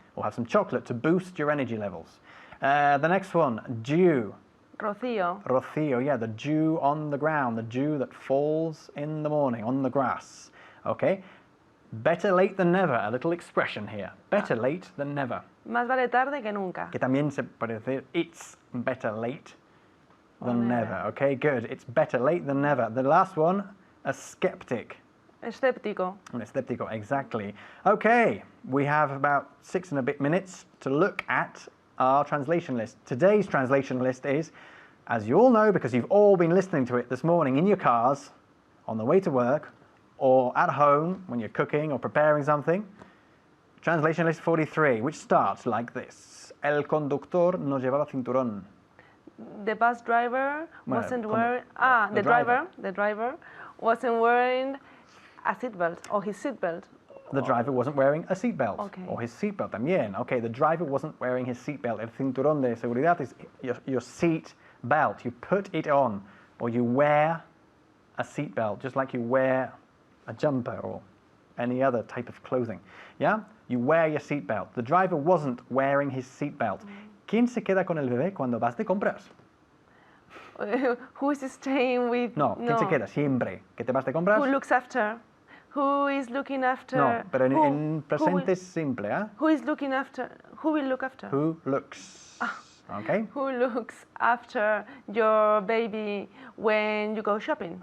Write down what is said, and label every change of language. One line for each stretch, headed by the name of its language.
English: Or have some chocolate to boost your energy levels. The next one, dew.
Spanish: Rocío.
English: Rocío, yeah, the dew on the ground, the dew that falls in the morning on the grass. Okay? Better late than never, a little expression here. Better late than never.
Spanish: Más vale tarde que nunca. Que también se puede decir,
English: it's better late than never. never. Okay, good. It's better late than never. The last one, a skeptic. Escéptico. Un escéptico, exactly. Okay, we have about 6 and a bit minutes to look at our translation list. Today's translation list is, as you all know, because you've all been listening to it this morning in your cars, on the way to work, or at home when you're cooking or preparing something. Translation list 43, which starts like this.
Spanish: El conductor no llevaba cinturón.
English: The bus driver Well, wasn't wearing. The driver wasn't wearing a seatbelt or his seatbelt. The driver wasn't wearing a seatbelt. Okay. Or his seatbelt también. Okay, the driver wasn't wearing his seatbelt.
Spanish: El cinturón de seguridad
English: is your seat belt. You put it on, or you wear a seatbelt, just like you wear a jumper or any other type of clothing. Yeah? You wear your seatbelt. The driver wasn't wearing his seatbelt.
Spanish: ¿Quién se queda con el bebé cuando vas de compras?
English: Who is staying with?
Spanish: No, ¿quién se queda siempre que te vas de compras?
English: Who looks after? Who is looking after?
Spanish: No, pero
English: who,
Spanish: en presente es simple, ¿eh?
English: Who is looking after? Who will look after? Who looks. Okay? Who looks after your baby when you go shopping?